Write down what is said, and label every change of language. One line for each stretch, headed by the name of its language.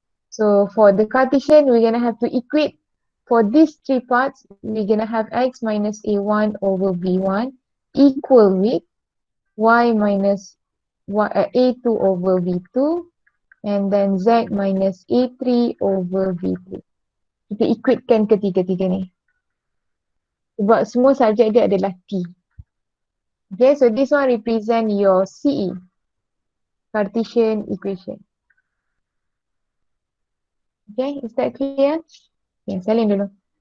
English: So for the Cartesian, we're gonna have to equate for these three parts, we're gonna have X minus A1 over V1 equal with Y minus A2 over V2, and then Z minus A3 over V3.
Malay: Kita equatekan ketiga-tiga ni. Sebab semua subjek dia adalah T.
English: Okay, so this one represent your CE, Cartesian equation. Okay, is that clear? Okay,
Malay: salin dulu.